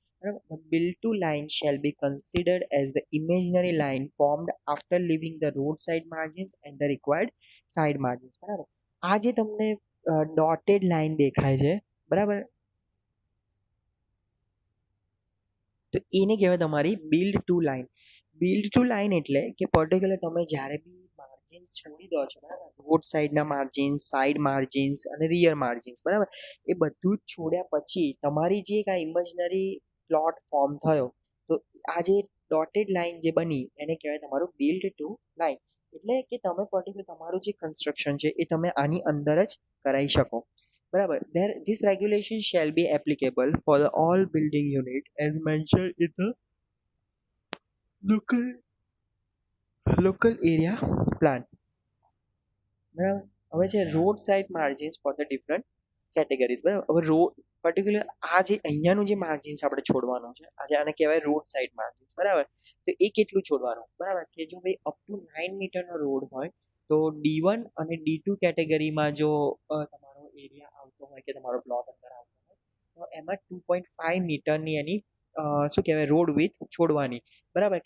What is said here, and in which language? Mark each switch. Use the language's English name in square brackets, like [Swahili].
[English] The build to line shall be considered as the imaginary line formed after leaving the roadside margins and the required side margins. [Gujarati] બરાબર. આ જે તમને dotted line દેખાય છે, બરાબર, તો એને કહેવાય તમારી build to line. Build to line એટલે કે પર્ટિક્યુલર તમે જ્યારે બી માર્જિન્સ છોડી દો છો, બરાબર, રોડ સાઈડના માર્જિન્સ, સાઈડ માર્જિન્સ અને રિયર માર્જિન્સ, બરાબર, એ બધું જ છોડ્યા પછી તમારી જે કાંઈ ઇમેજનરી પ્લોટ ફોર્મ થયો, તો આ જે ડોટેડ લાઇન જે બની એને કહેવાય તમારું બિલ્ડ ટુ લાઇન. એટલે કે તમે પર્ટિક્યુલર તમારું જે કન્સ્ટ્રક્શન છે એ તમે આની અંદર જ કરાવી શકો, બરાબર. [English] This regulation shall be applicable for the all building unit as mentioned in the local area plan. [Gujarati] બરાબર. હવે છે [English] Road side margins for the different categories. [Gujarati] બરાબર. હવે રોડ પર્ટિક્યુલર આ જે અહીંયાનું જે માર્જિન્સ આપણે છોડવાનું છે, આજે આને કહેવાય રોડ સાઇડ માર્જિન્સ, બરાબર. તો એ કેટલું છોડવાનું, બરાબર, કે જો ભાઈ અપ ટુ 9 મીટરનો રોડ હોય તો D1 અને D2 કેટેગરીમાં જો તમારો એરિયા આવતો હોય કે તમારો પ્લોટ અંદર આવતો હોય તો એમાં 2.5 મીટરની એની શું કહેવાય રોડ વિથ છોડવાની, બરાબર.